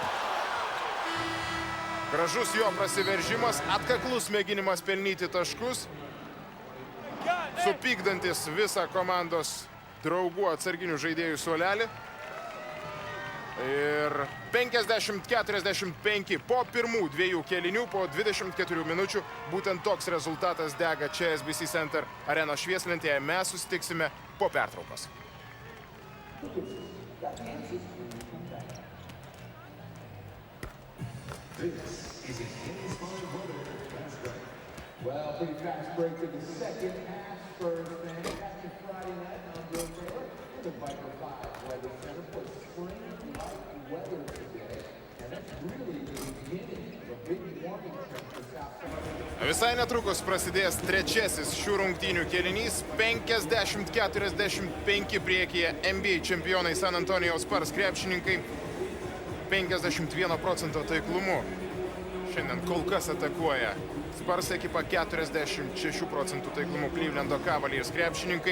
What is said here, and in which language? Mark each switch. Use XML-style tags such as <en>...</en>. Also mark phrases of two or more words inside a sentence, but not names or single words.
<lt>Gražus jo prasiveržimas, atkaklus mėginimas pelnyti taškus, supykdantis visą komandos draugų atsarginių žaidėjų suolelį. Ir 50-45 po pirmų 2 kėlinių, po 24 minučių. Būtent toks rezultatas dega čia SBC Center arenos švieslentėje. Mes susitiksime po pertraukos.</lt> <en>Well, pretty fast break to the second half. Spurs fans back to Friday night on Bill Taylor. The Viper 5 weather center for spring-like weather today. And that's really the beginning of a big warming trend for South Carolina.</en> <lt>Visai netrukus prasidės trečiasis šių rungtynių kėlinys. 50-45 priekyje NBA čempionai San Antonijaus Spurs krepšininkai. 51% taiklumu. Šiandien kol kas atakuoja Spurs ekipa, 46% taiklumu Clevelando Cavaliers krepšininkai.</lt>